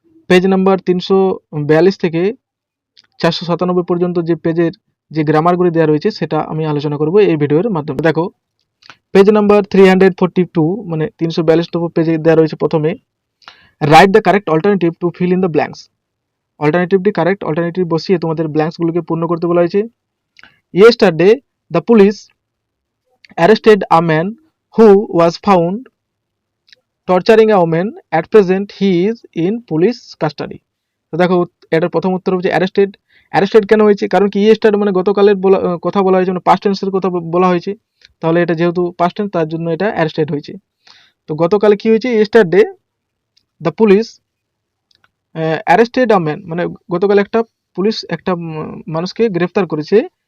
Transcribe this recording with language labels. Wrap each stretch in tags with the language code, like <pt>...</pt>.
<bn>Page number 342 থেকে 497 পর্যন্ত যে পেজের যে গ্রামারগুলি দেওয়া রয়েছে সেটা আমি আলোচনা করব এই ভিডিওর মাধ্যমে। দেখো, পেজ নাম্বার 342 মানে 342 পেজে দেওয়া রয়েছে প্রথমে</bn> <en>Write the correct alternative to fill in the blanks.</en> <bn>Alternative বসিয়ে তোমাদের ব্ল্যাঙ্কসগুলোকে পূর্ণ করতে বলা হয়েছে।</bn> <en>Yesterday, the police arrested a man who was found torturing a woman. At present, he is in police custody.</en> <bn>তো দেখো, এটার প্রথম উত্তর হচ্ছে অ্যারেস্টেড কেন হয়েছে? কারণ কি ইয়েস্টারডে মানে গতকালের কথা বলা হয়েছে, মানে পাস্ট টেন্সের কথা বলা হয়েছে। তাহলে এটা যেহেতু পাস্ট টেন্স, তার জন্য এটা অ্যারেস্টেড হয়েছে। তো গতকালে কি হয়েছে?</bn> <en>yesterday the police arrested a man,</en> <bn>মানে গতকাল একটা পুলিশ একটা মানুষকে গ্রেফতার করেছে।</bn>